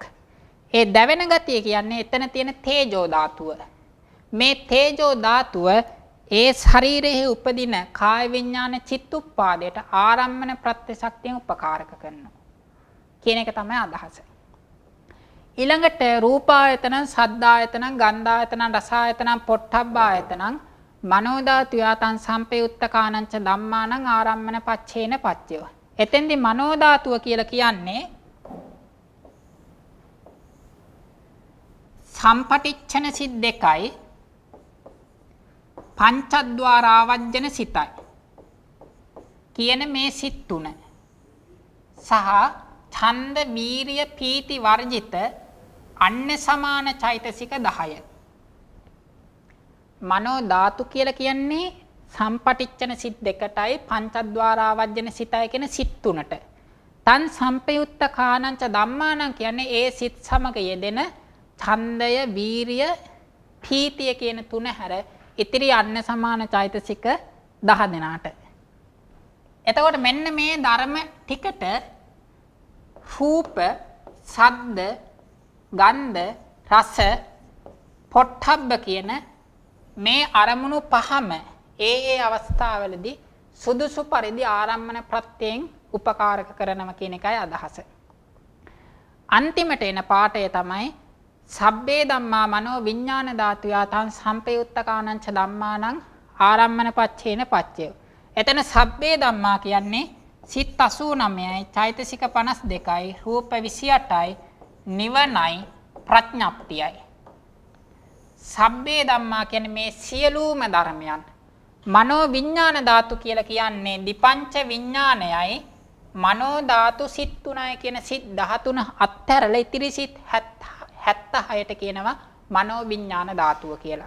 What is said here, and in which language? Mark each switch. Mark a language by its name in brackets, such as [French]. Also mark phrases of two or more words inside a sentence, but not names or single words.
[Sinhala] ඒ දැවෙන ගතිය කියන්නේ එතන තියෙන තේජෝ ධාතුව. මේ තේජෝ ධාතුව ඒ ශරීරයේ උපදින කාය විඥාන චිත්තුප්පාදයට ආරම්මන ප්‍රත්‍ය ශක්තියෙන් උපකාරක කරනවා කියන එක තමයි අදහස. [Pali] ඊළඟට රූපායතන, සද්ධායතන, ගන්ධායතන, රසායතන, පොට්ටබ්බායතන, මනෝ ධාතු යතං සම්පයුත්තකානං ච ධම්මානං ආරම්මන පච්චේන පච්චයෝ. [Sinhala] එතෙන්දි මනෝ ධාතුව කියලා කියන්නේ සම්පටිච්ඡන සිත් දෙකයි පංචද්වාර ආවජ්ජන සිතයි කියන මේ සිත් තුන සහ ඡන්ද වීරිය පීති වර්ජිත අන්‍ය සමාන චෛතසික 10. මනෝ ධාතු කියලා කියන්නේ සම්පටිච්ඡන සිත් දෙකටයි පංචද්වාර ආවජ්ජන සිතයි කියන සිත් තුනට. [Pali] තන් සම්පයුත්ත කානංච ධම්මානං [Sinhala] කියන්නේ ඒ සිත් සමග යෙදෙන ඡන්දය, වීරිය, පීතිය කියන තුන හැර ඉතිරි අන්‍ය සමාන චෛතසික 10 දෙනාට. එතකොට මෙන්න මේ ධර්ම ටිකට රූප, ශබ්ද, ගන්ධ, රස, පොට්ටබ්බ කියන මේ අරමුණු පහම ඒ අවස්ථාවලදී සුදුසු පරිදි ආරම්මන ප්‍රත්‍යයෙන් උපකාරක කරනවා කියන එකයි අදහස. අන්තිමට එන පාඩය තමයි [Pali] සබ්බේ ධම්මා මනෝ විඥාන ධාතු යතං සම්පයුත්තකානං ච ධම්මානං ආරම්මන පච්චේන පච්චයෝ. [Sinhala] එතන [Pali] සබ්බේ ධම්මා [Sinhala] කියන්නේ සිත් 89යි, චෛතසික 52යි, රූප 28යි, නිවනයි, ප්‍රඥප්තියයි. [Pali] සබ්බේ ධම්මා [Sinhala] කියන්නේ මේ සියලුම ධර්මයන්. මනෝ විඥාන ධාතු කියලා කියන්නේ දිපංච විඥානයයි මනෝ ධාතු සිත් 3යි කියන සිත් 13 අත්හැරලා ඉතිරි සිත් 76ට කියනවා මනෝ විඥාන ධාතුව කියලා.